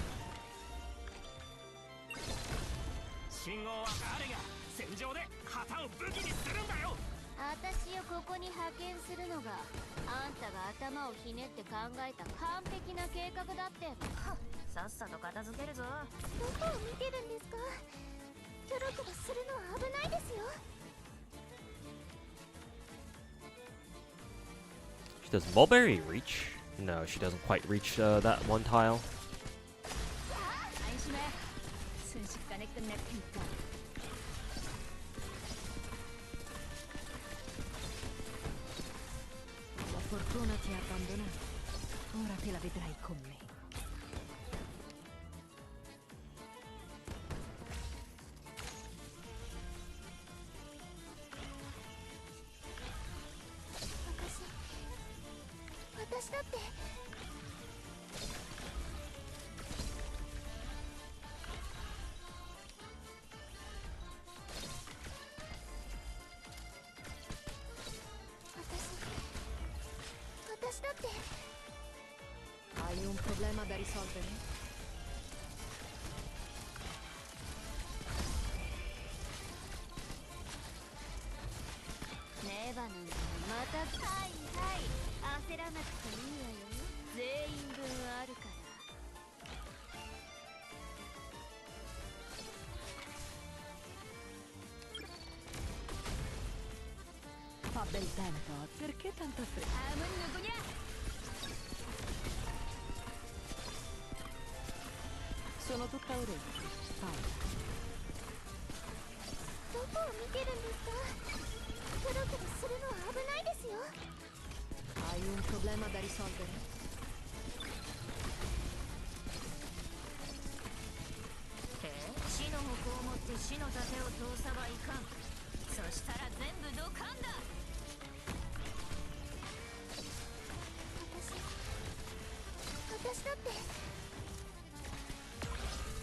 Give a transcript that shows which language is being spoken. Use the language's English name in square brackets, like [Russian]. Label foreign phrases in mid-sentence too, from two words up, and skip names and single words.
[Japanese] 信号は誰が戦場で旗を武器にするんだよ。私をここに派遣するのがあんたが頭をひねって考えた完璧な計画だって。さっさと片付けるぞ。どこを見てるんですか？キョロキョロするのは危ないですよ。 [English] Does Mulberry reach? No, she doesn't quite reach that one tile. [Korean] 안심해. 순식간에 끝낼 테니까. [Italian] La fortuna ti ha abbandonato. Ora te la vedrai con me. [Japanese] 私だって私だって [Italian] Hai un problema da risolvere? [Japanese] ネバなんかまたはいはい焦らなくていいわよ。全員分あるから。 [Italian] Fa bel tempo, perché tanta fretta? [Korean] 다음은 누구냐? [Italian] Sono tutta orecchie. Paola. [Japanese] どこを見てるんですか？キョロキョロするのは危ないですよ。 [Italian] Hai un problema da risolvere? [Japanese] 死の矛を持って死の盾を通さばいかん。そしたら全部ドカンだ。私だって